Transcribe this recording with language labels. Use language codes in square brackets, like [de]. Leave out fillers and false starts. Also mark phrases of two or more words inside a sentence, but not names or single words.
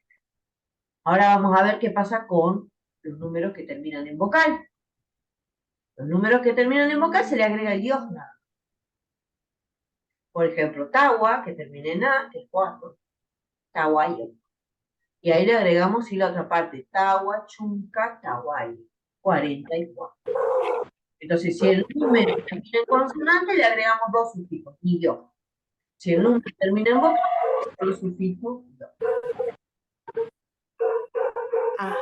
[es] Ahora vamos a ver qué pasa con los números que terminan en vocal. Los números que terminan en vocal se le agrega el dios nada. Por ejemplo, tawa, que termina en a, que es 4. [qu] Tawayo. [es] Y ahí le agregamos sí la otra parte. [qu] Tawa chunca tawayo. 44. [es] Entonces, si el número termina en consonante, le agregamos dos sufijos, ni yo. Si el número termina en vocal, el sufijo yo. Ajá.